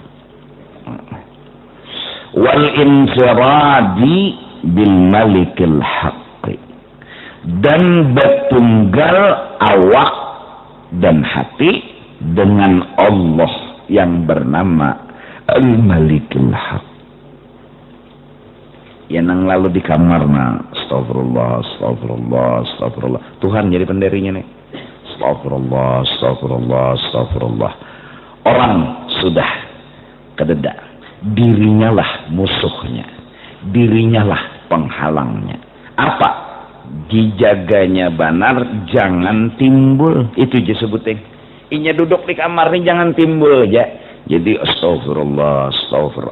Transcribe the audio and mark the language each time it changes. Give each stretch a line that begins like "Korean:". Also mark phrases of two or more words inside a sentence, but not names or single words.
Arabic: Wal infiradi bil malikil haqqi,
Indonesian: dan bertunggal awak dan hati dengan Allah yang bernama Al-Malikul Haq.
Banjar: Ya nang lalu di kamar
Arabic: astagfirullah, astagfirullah, astagfirullah.
Indonesian: Tuhan jadi pendirinya nih.
Arabic: Astagfirullah, astagfirullah,
Indonesian: astagfirullah.
Banjar: Orang sudah kededa.
Indonesian: Dirinya lah musuhnya. Dirinya lah penghalangnya. Apa? Dijaganya benar, jangan timbul. Itu aja sebutin.
Banjar: Inya duduk di kamar ini jangan timbul aja. Jadi
Arabic: astagfirullah, astagfirullah.